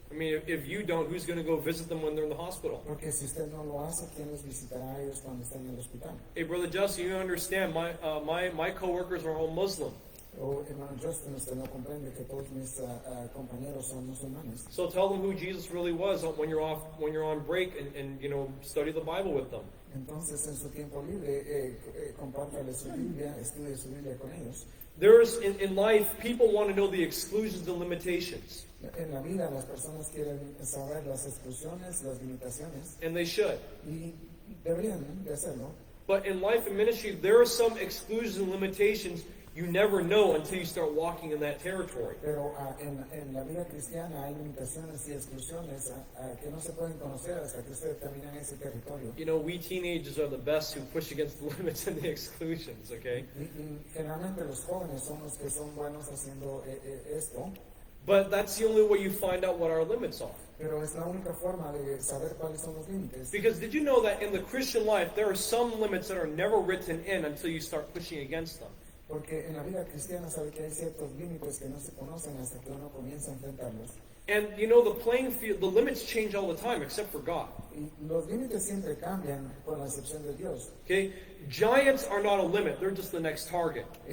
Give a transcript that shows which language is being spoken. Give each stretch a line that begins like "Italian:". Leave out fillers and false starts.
English: I mean, if you don't, who's going to go visit them when they're in the hospital?
Spanish: Porque si usted no lo hace, ¿quién los visitará a ellos cuando estén en el hospital?
English: Hey, Brother Justin, you understand, my coworkers are all Muslim.
Spanish: O hermano Justin, usted no comprende que todos mis compañeros son musulmanes.
English: So tell them who Jesus really was when you're on break and you know, study the Bible with them.
Spanish: Entonces, en su tiempo libre, compártale su Biblia, estudie su Biblia con ellos.
English: There's, in life, people want to know the exclusions and limitations.
Spanish: En la vida, las personas quieren saber las exclusiones, las limitaciones,
English: And they should.
Spanish: y deberían de hacerlo.
English: But in life and ministry, there are some exclusions and limitations you never know until you start walking in that territory.
Spanish: Pero en la vida cristiana hay limitaciones y exclusiones que no se pueden conocer hasta que usted termina en ese territorio.
English: You know, we teenagers are the best who push against the limits and the exclusions, okay?
Spanish: Y generalmente los jóvenes son los que son buenos haciendo esto,
English: But that's the only way you find out what our limits are.
Spanish: pero es la única forma de saber cuáles son los límites.
English: Because did you know that in the Christian life, there are some limits that are never written in until you start pushing against them?
Spanish: Porque en la vida cristiana sabe que hay ciertos límites que no se conocen hasta que uno comienza a enfrentarlos.
English: And you know, the playing field, the limits change all the time, except for God.
Spanish: Y los límites siempre cambian con la excepción de Dios.
English: Okay? Giants are not a limit, they're just the next target.